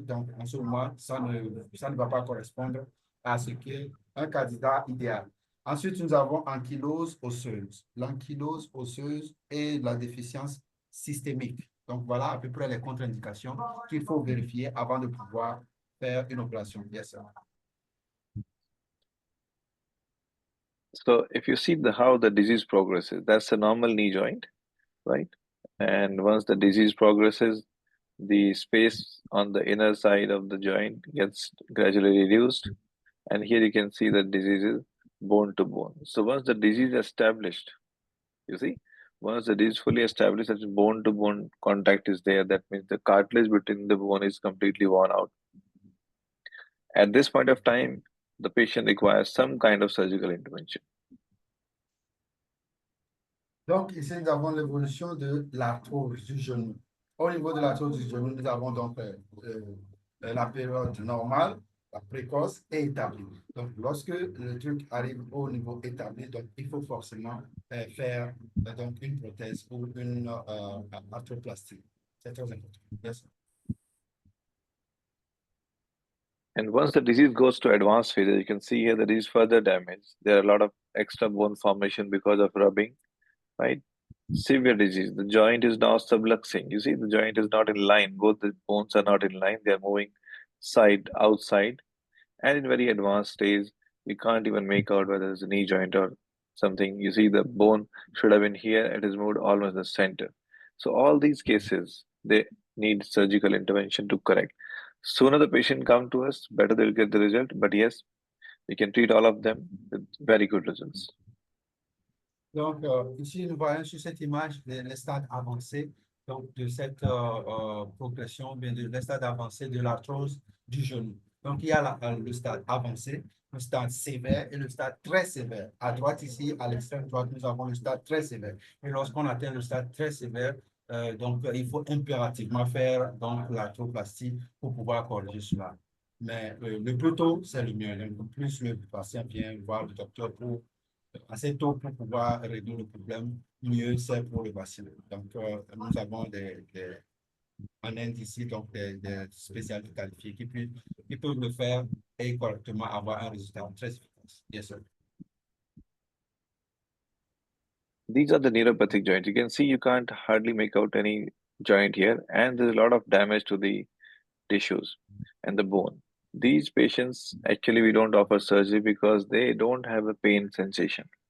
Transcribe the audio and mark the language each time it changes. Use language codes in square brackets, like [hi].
[fr] Donc, en ce moment, ça ne va pas correspondre à ce qu'est un candidat idéal. Ensuite, nous avons ankylose osseuse. L'ankylose osseuse et la déficience systémique. Donc, voilà à peu près les contre-indications qu'il faut vérifier avant de pouvoir faire une opération. [en] Yes, sir. So if you see how the disease progresses, that's a normal knee joint, right? And once the disease progresses, the space on the inner side of the joint gets gradually reduced. And here you can see that disease is bone to bone. So once the disease is established, you see, once the disease is fully established, that bone to bone contact is there. That means the cartilage between the bone is completely worn out. At this point of time, the patient requires some kind of surgical intervention. [fr] Donc, ici, nous avons l'évolution de l'arthrose du genou. Au niveau de l'arthrose du genou, nous avons donc la période normale, la précoce et établie. Donc, lorsque le truc arrive au niveau établi, donc, il faut forcément faire donc une prothèse ou une arthroplastie. C'est très important. Yes. [en] And once the disease goes to advanced phase, you can see here that there is further damage. There are a lot of extra bone formation because of rubbing, right? Severe disease. The joint is now subluxing. You see, the joint is not in line. Both the bones are not in line. They are moving side, outside, and in very advanced stage, you can't even make out whether it's a knee joint or something. You see the bone should have been here, it is moved almost the center. So all these cases, they need surgical intervention to correct. Sooner the patient come to us, better they'll get the result. But yes, we can treat all of them with very good results. [fr] Donc, ici, nous voyons sur cette image les stades avancés donc, de cette progression, bien de les stades avancés de l'arthrose du genou. Donc, il y a le stade avancé, le stade sévère et le stade très sévère. À droite, ici, à l'extrême droite, nous avons le stade très sévère. Et lorsqu'on atteint le stade très sévère, donc, il faut impérativement faire donc, l'arthroplastie pour pouvoir corriger cela. Mais le plus tôt, c'est le mieux. Donc, plus le patient vient voir le docteur pour assez tôt pour pouvoir résoudre le problème, mieux c'est pour le patient. Donc, nous avons en Inde ici donc des spécialistes qualifiés qui peuvent le faire et correctement avoir un résultat très efficace. [en] Yes, sir. These are the neuropathic joints. You can see you can't hardly make out any joint here, and there's a lot of damage to the tissues and the bone. These patients, actually, we don't offer surgery because they don't have a pain sensation.